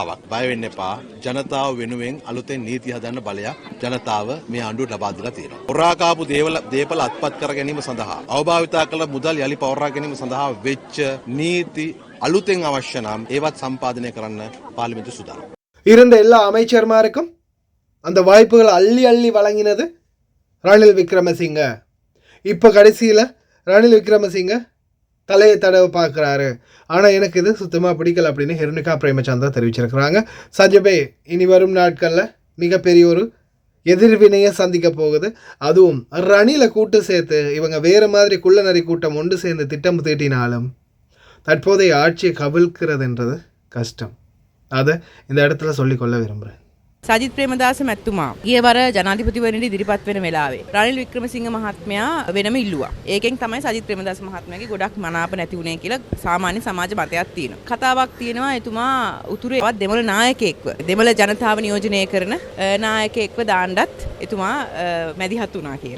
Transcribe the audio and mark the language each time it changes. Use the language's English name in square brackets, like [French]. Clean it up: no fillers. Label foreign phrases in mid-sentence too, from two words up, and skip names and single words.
[Sinhala] බය වෙන්න එපා. ජනතාව වෙනුවෙන් අලුතෙන් නීති හදන්න බලයක් ජනතාව මේ ආණ්ඩුවට ලබා දීලා තියෙනවා. හොරා කාපු දේපල අත්පත් කර ගැනීම සඳහා අවභාවිතා කළ මුදල් යලි පවරා ගැනීම සඳහා වෙච්ච නීති අලුතෙන් අවශ්‍ය නම් ඒවත් සම්පාදනය කරන්න පාර්ලිමේන්තුව සූදානම්. [Tamil] இருந்த எல்லா அமைச்சர்மாருக்கும் அந்த வாய்ப்புகள் அள்ளி அள்ளி வழங்கினது ரணில் விக்ரமசிங்க. இப்போ கடைசியில் ரணில் விக்ரமசிங்க தலையை தடவை பார்க்குறாரு. ஆனால் எனக்கு இது சுத்தமாக பிடிக்கல அப்படின்னு ஹிருணிகா பிரேமச்சந்திரா தெரிவிச்சிருக்கிறாங்க. சஜபே இனி வரும் நாட்களில் மிகப்பெரிய ஒரு எதிர்வினையை சந்திக்க போகுது. அதுவும் ரணிலை கூட்டு சேர்த்து இவங்க வேறு மாதிரி குள்ளநரி கூட்டம் ஒன்று சேர்ந்து திட்டம் தீட்டினாலும் தற்போதைய ஆட்சியை கவிழ்க்கிறதுன்றது கஷ்டம். அதை இந்த இடத்துல சொல்லிக்கொள்ள விரும்புகிறேன். [Sinhala] සජිත් ප්‍රේමදාස මැතිතුමා ගිය වර ජනාධිපතිවරණයට ඉදිරිපත් වෙන වෙලාවේ රනිල් වික්‍රමසිංහ මහත්මයා වෙනම ඉල්ලුවා. ඒකෙන් තමයි සජිත් ප්‍රේමදාස මහත්මයාගේ ගොඩක් මනාප නැති වුණේ කියලා සාමාන්‍ය සමාජ මතයක් තියෙනවා. කතාවක් තියෙනවා එතුමා උතුරේවත් දෙමළ නායකයෙක්ව දෙමළ ජනතාව නියෝජනය කරන නායකයෙක්ව දාන්නත් එතුමා මැදිහත් වුණා කියලා.